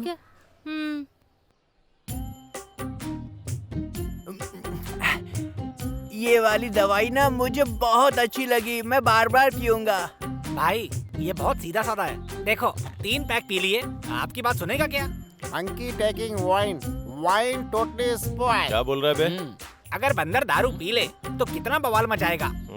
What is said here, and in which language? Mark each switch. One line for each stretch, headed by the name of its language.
Hindi: ठीक है। ये वाली दवाई ना मुझे बहुत अच्छी लगी, मैं बार बार पीऊंगा। भाई ये बहुत सीधा साधा है। देखो 3 पैक पी लिए, आपकी बात सुनेगा क्या?
English: Monkey taking wine, wine totally spoiled.
Hindi: क्या बोल रहा है बे? अगर बंदर दारू पी ले तो कितना बवाल मचाएगा।